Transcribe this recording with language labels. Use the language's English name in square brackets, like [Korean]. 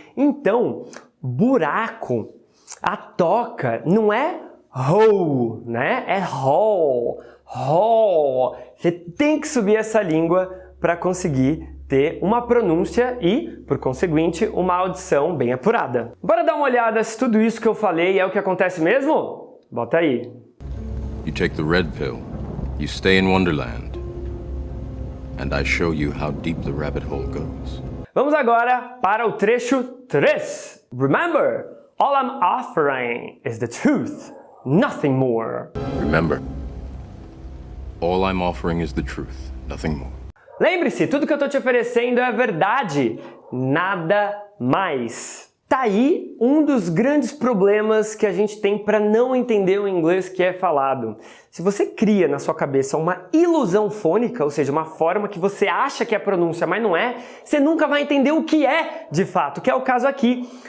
[Portuguese] Então, buraco, a toca não é hole, né? É hole, hole. Você tem que subir essa língua para conseguir ter uma pronúncia e, por conseguinte, uma audição bem apurada. Bora dar uma olhada se tudo isso que eu falei é o que acontece mesmo? Bota aí. [English] You take the red pill, you stay in Wonderland, and I show you how deep the rabbit hole goes. [Portuguese] Vamos agora para o trecho 3. [English] Remember, all I'm offering is the truth, nothing more. Remember, all I'm offering is the truth, nothing more. [Portuguese] Lembre-se, tudo que eu estou te oferecendo é verdade, nada mais. Tá aí um dos grandes problemas que a gente tem para não entender o inglês que é falado. Se você cria na sua cabeça uma ilusão fônica, ou seja, uma forma que você acha que é pronúncia, mas não é, você nunca vai entender o que é de fato, que é o caso aqui.